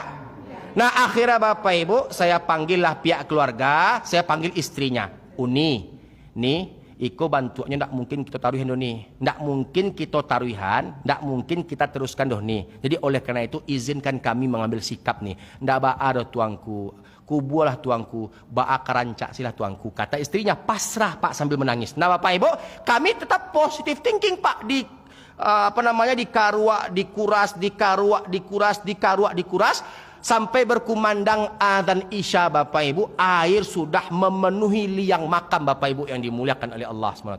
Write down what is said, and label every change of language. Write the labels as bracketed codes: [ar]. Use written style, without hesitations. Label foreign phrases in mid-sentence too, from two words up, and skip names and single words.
[id] Nah akhirnya Bapak Ibu, saya panggillah pihak keluarga, saya panggil istrinya. Uni, nih, iko bantuannya ndak mungkin kita taruhin doh nih. Ndak mungkin kita taruhan, ndak mungkin kita teruskan doh nih. Jadi oleh karena itu izinkan kami mengambil sikap nih. [min] Ndak ba'a doh tuangku, kubulah tuangku, ba'a karancak silah tuangku. [id] Kata istrinya, pasrah Pak sambil menangis. Nah Bapak Ibu, kami tetap [en] positive thinking [id] Pak, dikuras sampai berkumandang adzan Isya Bapak Ibu, air sudah memenuhi liang makam Bapak Ibu yang dimuliakan oleh Allah SWT.